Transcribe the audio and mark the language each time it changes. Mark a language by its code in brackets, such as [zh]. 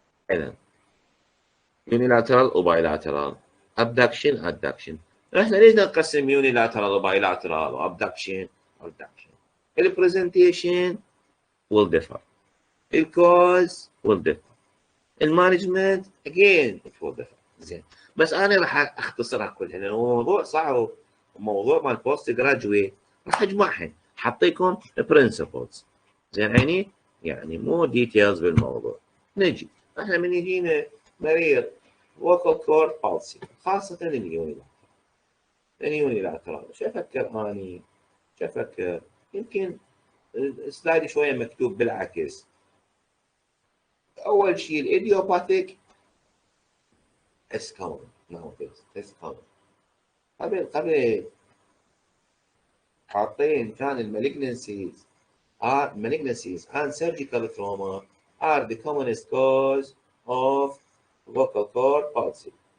[ar] اذا unilateral وبايلاترال، abduction. احنا ليش نقسم unilateral وبايلاترال وابدكشن؟ البرزنتيشن [en] will differ، [ar] الكوز will differ، المانجمنت [en] again it will differ. [ar] زين. بس انا راح اختصرها كلها لانه موضوع صعب، وموضوع مال بوست جراجويت راح اجمعها حاطيكم principles. زين عيني، يعني مو ديتيلز بالموضوع. نجي احنا من يجينا مريض vocal cord palsy خاصة اليونيلاترال، شو افكر اني؟ يمكن السلايد شوية مكتوب بالعكس. اول شيء الايديوباثيك [en] is common nowadays. [ar] قبل حاطين كان المالجنسيز [en] and surgical trauma are the commonest cause of vocal cord palsy.